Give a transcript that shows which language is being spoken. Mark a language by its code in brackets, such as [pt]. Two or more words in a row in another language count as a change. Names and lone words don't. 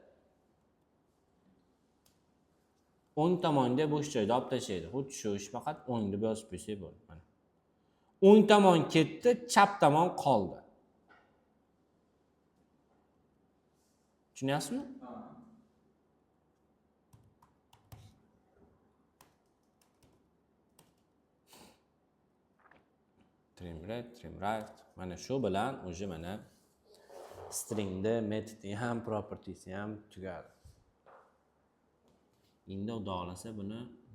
[uz] O'ng tomonda bo'sh joyni olib tashlaydi. Xuddi shu ish, faqat o'ng deb yozib qo'ysak bo'ladi. Mana. O'ng tomon ketdi, chap tomon qoldi. Tushunyapsizmi? [en] Trim left, trim right. [uz] Mana shu bilan o'zi mana stringda metodi ham, propertysi ham tugadi. Endi xudo xolasa buni